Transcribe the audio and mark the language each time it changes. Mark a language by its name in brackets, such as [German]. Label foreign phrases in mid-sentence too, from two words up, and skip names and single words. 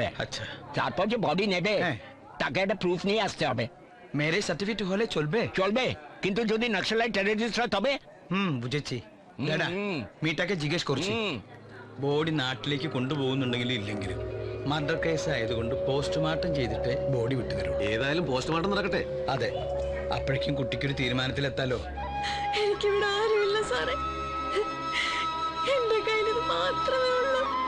[Bangla] আচ্ছা, তারপর যে বডি নেবে তাকে একটা প্রুফ নিয়ে আসতে হবে। [English] marriage certificate [Bangla] হলে চলবে? চলবে, কিন্তু যদি [English] Naxalite terrorist [Bangla] হয় তবে? বুঝেছি। [Malayalam] മീട്ടാക്കെ ജിഗേഷ് കുറച്ച് ബോഡി നാട്ടിലേക്ക് കൊണ്ടുപോകുന്നുണ്ടെങ്കിലും ഇല്ലെങ്കിലും [English] murder case [Malayalam] ആയതുകൊണ്ട് പോസ്റ്റ്മോർട്ടം ചെയ്തിട്ട് ബോഡി വിട്ടുതരും. ഏതായാലും പോസ്റ്റ്മോർട്ടം നടക്കട്ടെ. അതെ, അപ്പോഴേക്കും കുട്ടിക്കൊരു തീരുമാനത്തിലെത്താലോ. എനിക്കിവിടെ ആരുമില്ല സാറേ, എന്റെ കയ്യിൽ ഇത് മാത്രമേ ഉള്ളൂ.